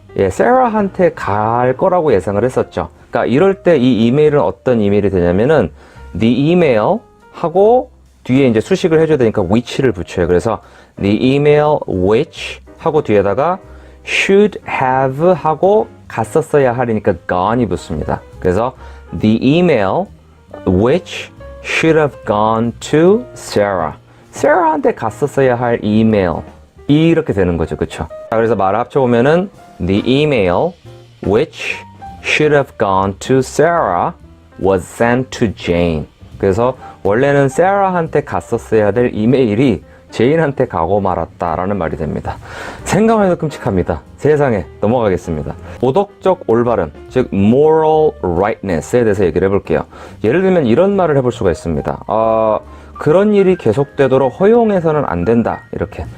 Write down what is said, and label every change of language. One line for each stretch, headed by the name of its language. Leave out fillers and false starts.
Korean: 예, 세라한테 갈 거라고 예상을 했었죠. 그러니까 이럴 때 이 이메일은 어떤 이메일이 되냐면은
English: the email
Korean: 하고 뒤에 이제 수식을 해줘야 되니까 which를 붙여요. 그래서
English: the email which
Korean: 하고 뒤에다가
English: should have
Korean: 하고 갔었어야 하니까 gone이 붙습니다. 그래서
English: the email which should have gone to Sarah.
Korean: Sarah한테 갔었어야 할 이메일 이렇게 되는 거죠. 그쵸? 자, 그래서 말을 합쳐보면은
English: the email which should have gone to Sarah was sent to Jane.
Korean: 그래서 원래는 세라한테 갔었어야 될 이메일이 제인한테 가고 말았다라는 말이 됩니다. 생각만 해도 끔찍합니다. 세상에 넘어가겠습니다. 도덕적 올바름, 즉
English: moral rightness
Korean: 에 대해서 얘기를 해볼게요. 예를 들면 이런 말을 해볼 수가 있습니다. 그런 일이 계속되도록 허용해서는 안 된다 이렇게.